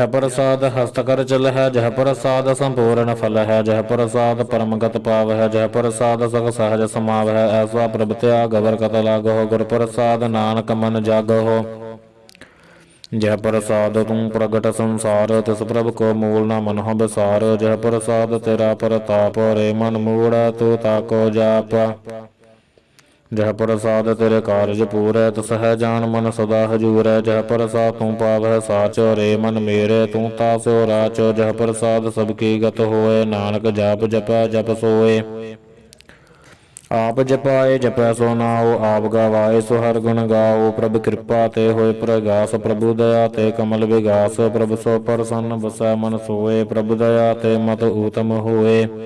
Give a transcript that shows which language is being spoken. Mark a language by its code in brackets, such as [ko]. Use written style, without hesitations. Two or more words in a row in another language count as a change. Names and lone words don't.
[pa] ਪ੍ਰਸਾਦ ਹਸਤਕਰ ਚਲ ਹੈ, ਜਹ ਪ੍ਰਸਾਦ ਸੰਪੂਰਨ ਫਲ ਹੈ, ਜਹ ਪ੍ਰਸਾਦ ਪਰਮਗਤ ਪਾਵ ਹੈ, ਜਹ ਪ੍ਰਸਾਦ ਸਗ ਸਹਜ ਸਮਾਵ ਹੈ, ਐਸਾ ਪ੍ਰਭ ਤਿਆਗ ਅਵਰ ਕਤ ਲਾਗ ਹੋ, ਗੁਰ ਪ੍ਰਸਾਦ ਨਾਨਕ ਮਨ ਜਾਗ ਹੋ, ਜਹ ਪ੍ਰਸਾਦ ਤੁਮ ਪ੍ਰਗਟ ਸੰਸਾਰ, ਤਿਸ ਪ੍ਰਭ ਕੋ ਮੂਲ ਨ ਮਨ ਹੋ ਬਿਸਾਰ, ਜਹ ਪ੍ਰਸਾਦ ਤੇਰਾ ਪ੍ਰਤਾਪ, ਰੇ ਮਨ ਮੂੜ੍ਹ ਤੂ ਤਾਕੋ ਜਾਪ, ਜਹ ਪ੍ਰਸਾਦ ਤੇਰੇ ਕਾਰਜ ਪੂਰੈ, ਤਿਸਹ ਜਾਨ ਮਨ ਸਦਾ ਹਜੂਰੈ, ਜਹ ਪ੍ਰਸਾਦ ਤੂ ਪਾਵਹ ਸਾਚ, ਰੇ ਮਨ ਮੇਰੇ ਤੂ ਤਾਸੋ ਰਾਚ, ਜਹ ਪ੍ਰਸਾਦ ਸਬਕੀ ਗਤ ਹੋਏ, ਨਾਨਕ ਜਾਪ ਜਪੈ ਜਪ ਸੋਏ, ਆਪ ਜਪਾਏ ਜਪੈ ਸੋ ਨਾਉ, ਆਪ ਗਵਾਏ ਸੋ ਹਰਿ ਗੁਣ ਗਾਓ। ਪ੍ਰਭ ਕਿਰਪਾ ਤੇ ਹੋਏ ਪ੍ਰਗਾਸ, ਪ੍ਰਭੂ ਦਇਆ ਤੇ ਕਮਲ ਵਿਗਾਸ। ਪ੍ਰਭ ਸੋ ਪ੍ਰਸੰਨ ਬਸੈ ਮਨ ਸੋਏ, ਪ੍ਰਭ ਦਇਆ ਤੇ ਮਤ ਊਤਮ ਹੋਏ।